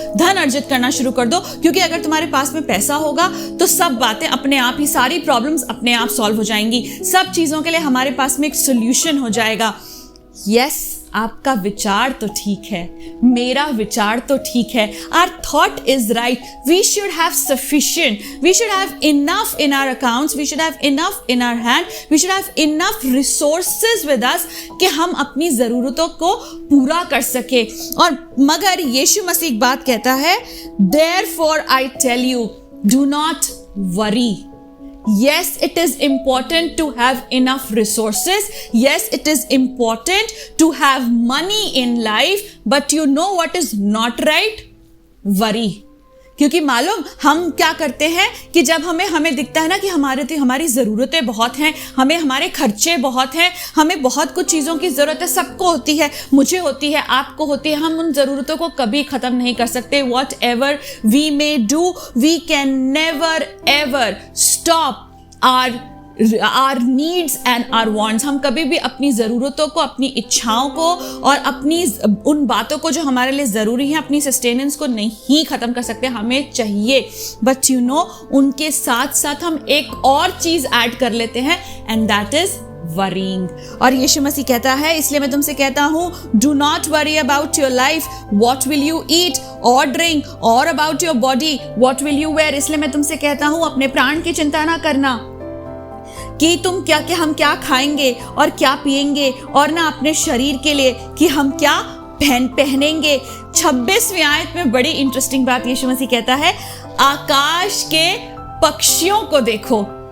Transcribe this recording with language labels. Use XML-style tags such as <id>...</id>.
<hi>धन अर्जित करना शुरू कर दो, क्योंकि अगर तुम्हारे पास में पैसा होगा तो सब बातें अपने आप ही, सारी प्रॉब्लम्स अपने आप सॉल्व हो जाएंगी. सब चीजों के लिए हमारे पास में एक सोल्यूशन हो जाएगा. यस, आपका विचार तो ठीक है, मेरा विचार तो ठीक है.</hi> <en>Our thought is right. We should have sufficient. We should have enough in our accounts. We should have enough in our hand. We should have enough resources with us</en> <hi>कि हम अपनी ज़रूरतों को पूरा कर सके. और मगर यीशु मसीह एक बात कहता है,</hi> <en>Therefore I tell you, do not worry. Yes, it is important to have enough resources. Yes, it is important to have money in life. But you know what is not right? Worry.</en> <hi>क्योंकि मालूम हम क्या करते हैं कि जब हमें दिखता है ना कि हमारी ज़रूरतें बहुत हैं, हमारे खर्चे बहुत हैं, हमें बहुत कुछ चीज़ों की ज़रूरत है, सबको होती है, मुझे होती है, आपको होती है, हम उन ज़रूरतों को कभी ख़त्म नहीं कर सकते.</hi> <en>Whatever we may do, we can never ever stop our needs and our wants.</en> <hi>हम कभी भी अपनी ज़रूरतों को, अपनी इच्छाओं को और अपनी उन बातों को जो हमारे लिए ज़रूरी हैं, अपनी सस्टेनेंस को नहीं ख़त्म कर सकते. हमें चाहिए, बट उनके साथ साथ हम एक और चीज़ ऐड कर लेते हैं,</hi> <en>And that is worrying.</en> <hi>और यीशु मसीह कहता है, इसलिए मैं तुमसे कहता हूँ,</hi> <en>do not worry about your life, what will you eat or drink, or about your body, what will you wear.</en> <hi>इसलिए मैं तुमसे कहता हूँ, अपने प्राण की चिंता ना करना कि हम क्या खाएंगे और क्या पिएंगे, और ना अपने शरीर के लिए कि हम क्या पहनेंगे. 26वीं आयत में बड़ी इंटरेस्टिंग बात यीशु मसीह कहता है, आकाश के पक्षियों को देखो.</hi>